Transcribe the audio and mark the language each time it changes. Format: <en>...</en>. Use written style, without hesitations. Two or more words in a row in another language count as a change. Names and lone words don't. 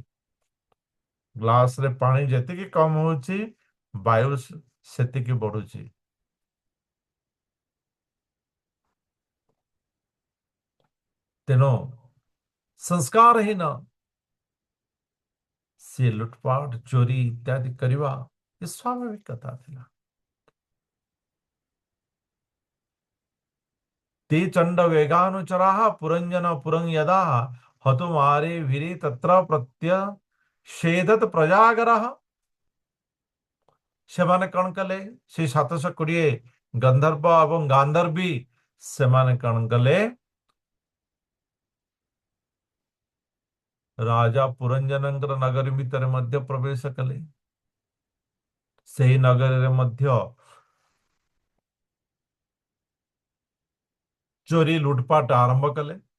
<or>ଗ୍ଲାସରେ ପାଣି ଯେତିକି କମ୍ ହେଉଛି, ବାୟୁ ସେତିକି ବଢୁଛି। ତେଣୁ ସଂସ୍କାରହୀନ ସେ ଲୁଟପାଟ, ଚୋରି ଇତ୍ୟାଦି କରିବା ଏ ସ୍ୱାଭାବିକ କଥା ଥିଲା।</or> <sa>ते चंड वेगानुचराः पुरंजन पुरं यदा हतुमारे भिरे तत्र प्रत्यषेधत प्रजागरः।</sa> <or>ସେମାନେ କଣ କଲେ? ସେ 720 ଗନ୍ଧର୍ବ ଏବଂ ଗାନ୍ଧର୍ବୀ ସେମାନେ କଣ କଲେ? ରାଜା ପୁରଞ୍ଜନଙ୍କର ନଗରୀ ଭିତରେ ମଧ୍ୟ ପ୍ରବେଶ କଲେ। ସେହି ନଗରରେ ମଧ୍ୟ ଚୋରି ଲୁଟପାଟ ଆରମ୍ଭ କଲେ।</or>